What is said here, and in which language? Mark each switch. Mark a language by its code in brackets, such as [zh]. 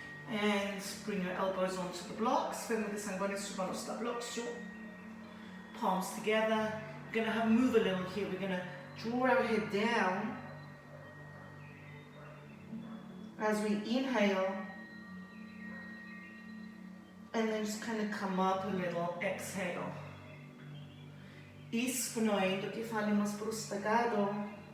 [en] And bring your elbows onto the blocks. [el] Φέρνε τις αγκώνες σου πάνω στα blocks σου. [en] Palms together. We're going to move a little here. We're going to draw our head down as we inhale, and then just kind of come up a little, exhale. [el] Εισπνοή, το κεφάλι μας προς τα κάτω.